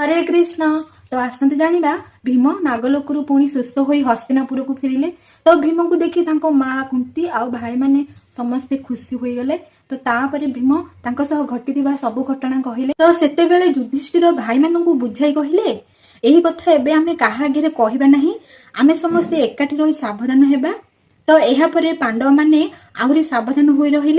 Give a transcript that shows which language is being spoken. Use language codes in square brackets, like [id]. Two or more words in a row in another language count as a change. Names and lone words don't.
[or] हरे कृष्ण। ତ ଆସନ୍ତେ ଜାଣିବା ଭୀମ ନାଗଲୋକରୁ ପୁଣି ସୁସ୍ଥ ହୋଇ ହସ୍ତିନାପୁର କୁ ଫେରିଲେ। ତ ଭୀମ କୁ ଦେଖି ତାଙ୍କ ମାଁ କୁନ୍ତୀ ଆ ଭାଇ ମାନେ ସମସ୍ତେ ଖୁସି ହୋଇ ଗଲେ। ତ ତାପରେ ଭୀମ ତାଙ୍କ ସହ ଘଟିଥିବା ସବୁ ଘଟଣା କହିଲେ। ତ ସେତେ ବେଳେ ଯୁଧିଷ୍ଠିର ଭାଇ ମାନଙ୍କୁ ବୁଝାଇ କହିଲେ ଏହି କଥା ଏବେ ଆମେ କାହା ଆଗେ କହିବା ନାହିଁ, ଆମେ ସମସ୍ତେ ଏକାଠି ରହି ସାବଧାନ ହେବା। ତ ଏହା ପରେ ପାଣ୍ଡବ ମାନେ ଆହୁରି ସାବଧାନ ହୋଇ ରହିଲେ।